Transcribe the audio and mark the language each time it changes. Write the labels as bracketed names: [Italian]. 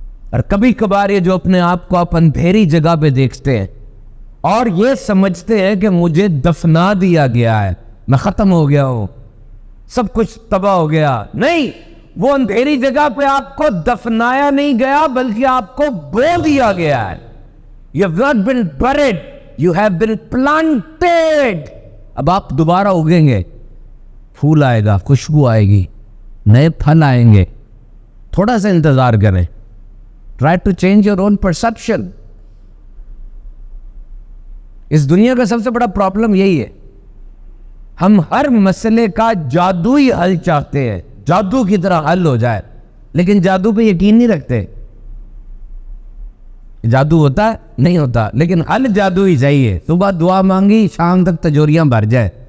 [Urdu] اور کبھی کبھار یہ جو اپنے آپ کو آپ اندھیری جگہ پہ دیکھتے ہیں اور یہ سمجھتے ہیں کہ مجھے دفنا دیا گیا ہے، میں ختم ہو گیا ہوں، سب کچھ تباہ ہو گیا، نہیں، وہ اندھیری جگہ پہ آپ کو دفنایا نہیں گیا بلکہ آپ کو بو دیا گیا ہے۔ [English] You have not been buried, you have been planted۔ [Urdu] اب آپ دوبارہ اگیں گے، پھول آئے گا، خوشبو آئے گی، نئے پھل آئیں گے، تھوڑا سا انتظار کریں۔ [English] Try to change your own perception. [Urdu] اس دنیا کا سب سے بڑا پرابلم یہی ہے, ہم ہر مسئلے کا جادوئی حل چاہتے ہیں, جادو کی طرح حل ہو جائے, لیکن جادو پہ یقین نہیں رکھتے. جادو ہوتا ہے نہیں ہوتا, لیکن حل جادوئی چاہیے. صبح دعا مانگی, شام تک تجوریاں بھر جائے.